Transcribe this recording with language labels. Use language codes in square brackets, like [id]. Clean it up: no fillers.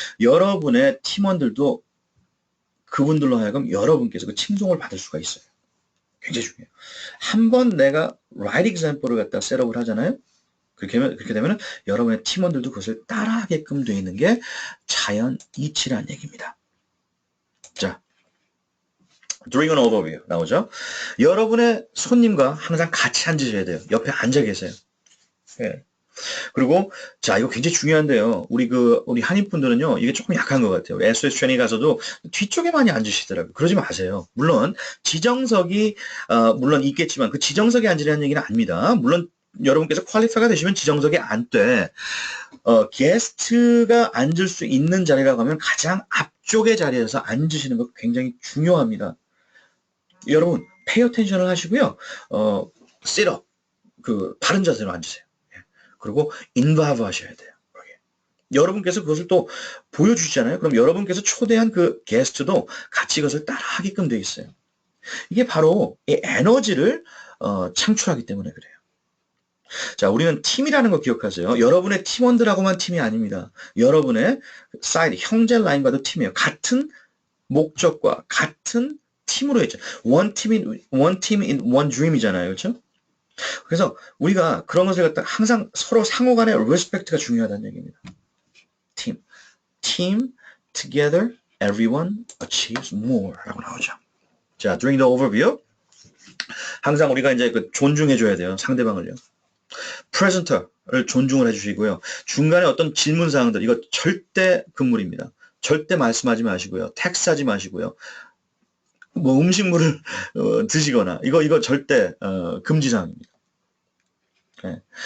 [ko] 여러분의 팀원들도 그분들로 하여금 여러분께서 그 칭송을 받을 수가 있어요. 굉장히 중요해요. 한 번 내가 [en] right example [ko] 을 갖다 셋업을 하잖아요. 그렇게 되면 여러분의 팀원들도 그것을 따라하게끔 되어 있는 게 자연 이치라는 얘기입니다. 자, [en] during an overview [ko] 나오죠. 여러분의 손님과 항상 같이 앉으셔야 돼요. 옆에 앉아 계세요. 예. 그리고 자, 이거 굉장히 중요한데요. 우리 한인분들은요, 이게 조금 약한 것 같아요. SOS 트레이닝 가서도 뒤쪽에 많이 앉으시더라고요. 그러지 마세요. 물론 지정석이 물론 있겠지만 그 지정석에 앉으라는 얘기는 아닙니다. 물론 여러분께서 퀄리파이가 되시면 지정석에 앉되 게스트가 앉을 수 있는 자리라고 하면 가장 앞쪽의 자리에서 앉으시는 거 굉장히 중요합니다. 여러분 페이 어텐션을 하시고요. [en] sit up [ko] 바른 자세로 앉으세요. 그리고 인바브 하셔야 돼요. 여러분께서 그것을 또 보여주시잖아요. 그럼 여러분께서 초대한 그 게스트도 같이 그것을 따라하게끔 되어 있어요. 이게 바로 이 에너지를 창출하기 때문에 그래요. 자, 우리는 팀이라는 거 기억하세요. 여러분의 팀원들하고만 팀이 아닙니다. 여러분의 사이드, 형제 라인과도 팀이에요. 같은 목적과 같은 팀으로 했죠. [en] one team in one dream이잖아요. [ko] 그렇죠? 그래서 우리가 그런 것을 갖다 항상 서로 상호 간의 리스펙트가 중요하다는 얘기입니다. [en] team, together, everyone achieves more [ko] 라고 나오죠. 자, [en] during the overview [ko] 항상 우리가 이제 존중해줘야 돼요. 상대방을요. 프레젠터를 존중을 해주시고요. 중간에 어떤 질문 사항들 이거 절대 금물입니다. 절대 말씀하지 마시고요. 텍스하지 마시고요. 뭐 음식물을 드시거나 이거 절대 금지 사항입니다. 네.